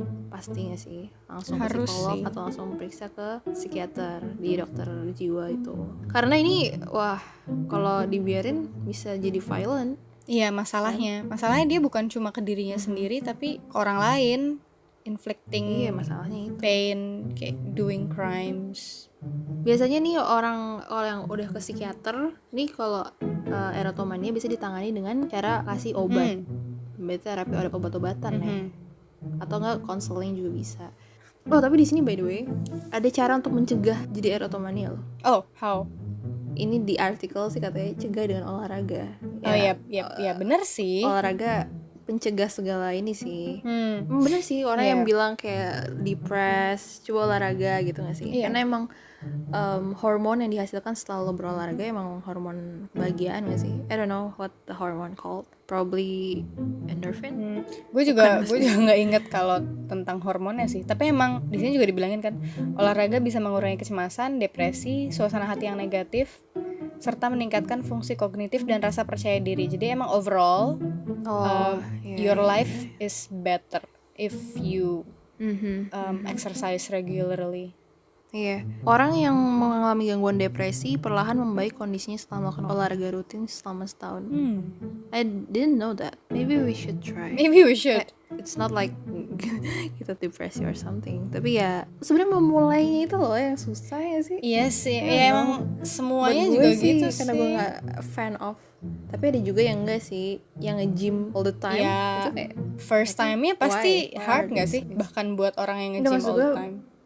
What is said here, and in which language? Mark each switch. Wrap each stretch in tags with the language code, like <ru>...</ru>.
<id>Pasti gak sih? Langsung ke Harus psikolog sih. atau langsung periksa ke psikiater di dokter jiwa itu. Karena ini, wah, kalau dibiarin bisa jadi violent. Iya, masalahnya dia bukan cuma ke dirinya sendiri tapi ke orang lain, inflicting Iya, masalahnya itu.</id> <en>pain, kayak doing crimes.</en> <id>Biasanya nih orang yang udah ke psikiater nih, kalau erotomania bisa ditangani dengan cara kasih obat. Berarti terapi obat-obatan ya. Atau enggak konseling juga bisa. Oh, tapi di sini</id> <en>by the way</en> <id>ada cara untuk mencegah jadi erotomania loh.</id> <en>Oh, how?</en> <id>Ini di artikel sih katanya cegah dengan olahraga. Oh ya bener sih. Olahraga pencegah segala ini sih. Bener sih, orang yang bilang kayak depressed, coba olahraga gitu gak sih? Karena emang hormon yang dihasilkan setelah lo berolahraga emang hormon kebahagiaan gak sih?</id> <en>I don't know what the hormone called, probably endorphin.</en> <id>Gue juga nggak inget kalau tentang hormonnya sih. Tapi emang di sini juga dibilangin kan, olahraga bisa mengurangi kecemasan, depresi, suasana hati yang negatif, serta meningkatkan fungsi kognitif dan rasa percaya diri. Jadi emang</id> <en>overall your life is better if you exercise regularly.</en> <id>Iya. Orang yang mengalami gangguan depresi perlahan membaik kondisinya setelah melakukan olahraga rutin selama setahun.</id> <en>I didn't know that. Maybe we should try. It's not like</en> <id>kita depresi</id> <en>or something.</en> <id>Tapi ya sebenarnya memulainya itu loh yang susah ya sih. Iya sih. Ya emang semuanya juga gitu sih. Karena gue gak</id> <en>fan of.</en> <id>Tapi ada juga yang enggak sih, yang nge-gym</id> <en>all the time.</en> <id>Ya, itu kayak</id> <en>first time-nya</en> <id>pasti</id> <en>why</en> <id>hard gak sih? gitu. Bahkan buat orang yang nge-gym</id> <en>all the time.</en>